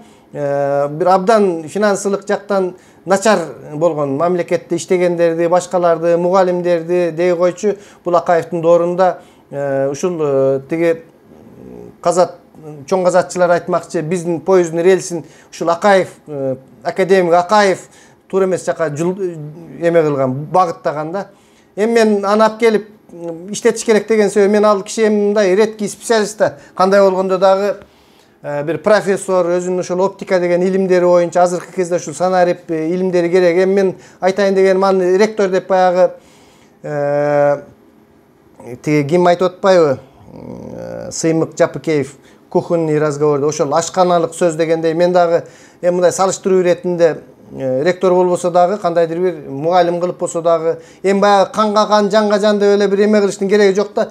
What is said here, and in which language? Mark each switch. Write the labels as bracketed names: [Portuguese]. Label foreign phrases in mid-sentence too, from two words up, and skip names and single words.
[Kyrgyz] Бир абдан финансылык жактан начар болгон мамлекетте иштегендерди, башкаларды, мугалимдерди дей койчу, бул Акаевдин доорунда ушул тиги казат, чоң казатчылар айтмакчы, биздин поезддин рельсин ушул Акаев, академик Акаев туура эмес жака эме кылган, багыттаган да. Эми мен аны алып келип иштетиш керек деген себеби, мен ал киши мындай [Russian] редкий специалист [Kyrgyz] да, кандай болгондо дагы бир профессор, өзүнүн ошол оптика деген илимдери боюнча азыркы кезде ушул санарип илимдери керек. Эми мен айтайын дегеним, аны ректор деп баягы тиги ким айтып атпайбы? Сыймык Жапыкеев [Russian] кухонный разговорда [Kyrgyz] ошол ашканалык сөз дегендей, мен дагы мындай салыштыруу иретинде ректор болбосо дагы, кандайдыр бир мугалим кылып болсо дагы, эми баягы канга кан, жанга жан деп эле бир эме кылыштын кереги жок да.